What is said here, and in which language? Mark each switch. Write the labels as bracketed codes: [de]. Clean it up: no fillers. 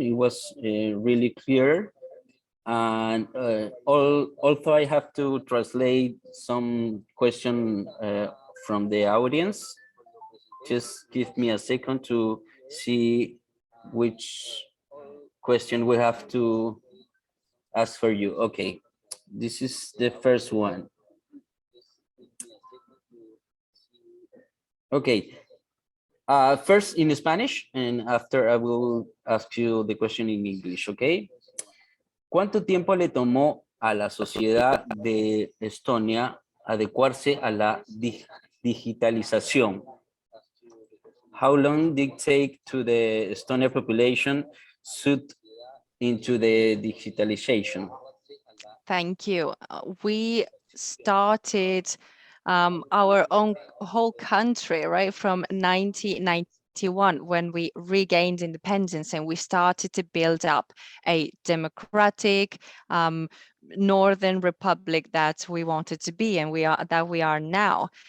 [en] It was really clear. And although I have to translate some question from the audience, just give me a second to see which question we have to ask for you. Okay, this is the first one. Okay, first in Spanish, and after I will ask you the question in English, okay? [es] ¿Cuánto tiempo le tomó a la sociedad de Estonia adecuarse a la digitalización? [en] How long did it take to the Estonian population suit into the digitalization? Thank you. We started our own whole country, right, from 1991 when we regained independence, and we started to build up a democratic northern republic that we wanted to be, and we are now.